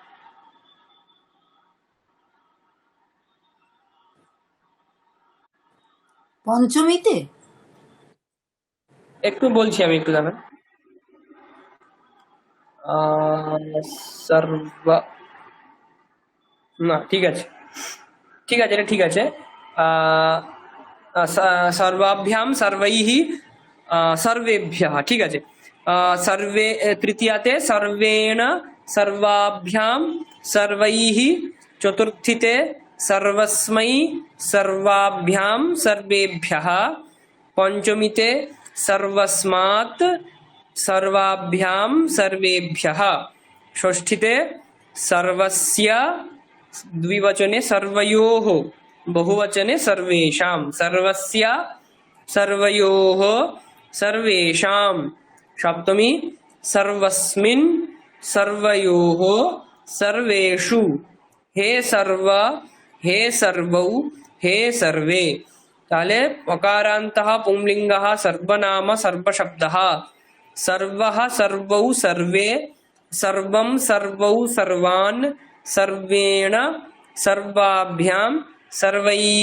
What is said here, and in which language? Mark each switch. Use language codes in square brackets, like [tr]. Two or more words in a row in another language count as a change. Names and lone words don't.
[bn] পঞ্চমীতে একটু বলছি আমি, একটু দাঁড়ান। সর্ব, না ঠিক আছে, ঠিক আছে, এটা ঠিক আছে। [sa] সর্বাভ্যাম সর্বৈঃ সর্বেভ্যः, [bn] ঠিক আছে। [sa] সর্বে তৃতীয়াতে সর্বেণ সর্বাভ্যাম সর্বৈঃ। চতুর্থীতে সর্বস্मै সর্বাভ্যাম সর্বেভ্যः। পঞ্চমীতে সর্বস্মাৎ সর্বাভ্যাম সর্বেভ্যः। ষষ্ঠীতে সর্বস্য, দ্বিবচনে সর্বয়োः, বহুবচনে সর্বেষাं। সর্বস্য সর্বয়োः সর্বেষাं। সপ্তমী সর্বস্মিन् सर्वयोः सर्वेषु हे सर्व हे सर्वौ हे सर्वे ताले पकारान्तः पुंलिङ्गः सर्वनाम सर्वशब्दः सर्वः सर्वौ सर्वे सर्वं सर्वौ सर्वान् सर्वेण सर्वाभ्यां सर्वैः